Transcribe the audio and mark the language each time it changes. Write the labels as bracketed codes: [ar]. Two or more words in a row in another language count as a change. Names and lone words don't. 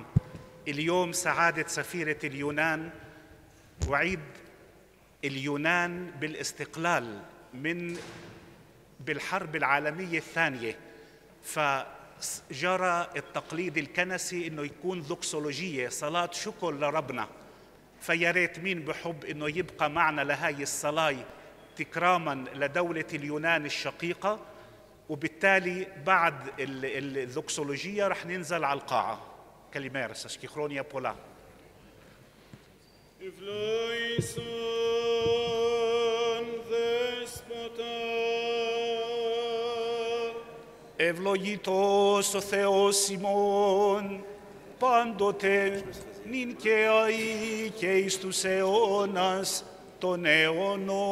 [ar] اليوم سعادة سفيرة اليونان وعيد اليونان بالاستقلال بالحرب العالمية الثانية، فجرى التقليد الكنسي إنه يكون دوكسولوجية، صلاة شكر لربنا. فيا ريت مين بحب إنه يبقى معنا لهاي الصلاة تكراما لدولة اليونان الشقيقة، وبالتالي بعد الدوكسولوجية رح ننزل على القاعة. [el] كلمة Σας και χρόνια πολλά. Ευλογητός ο Θεός ημών, πάντοτε νυν και αεί και εις τους αιώνας των αιώνων.